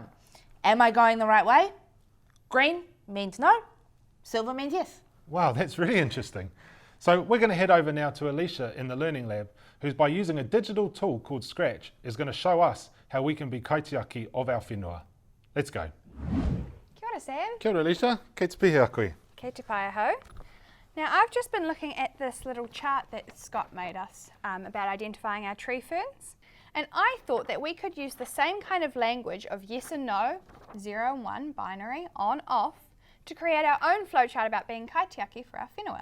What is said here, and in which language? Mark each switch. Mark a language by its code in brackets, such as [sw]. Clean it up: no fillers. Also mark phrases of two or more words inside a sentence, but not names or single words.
[en] Am I going the right way? Green means no, silver means yes. Wow, that's really interesting. So we're going to head over now to Alicia in the Learning Lab, who's by using a digital tool called Scratch is going to show us how we can be kaitiaki of our whenua. Let's go. [mi] Kia ora, Sam. Kia ora, Alicia. Kei te pihi a koe. Kei te pai aho. [en] Now, I've just been looking at this little chart that Scott made us about identifying our tree ferns, and I thought that we could use the same kind of language of yes and no, 0 and 1, binary, on, off, to create our own flowchart about being kaitiaki for our whenua.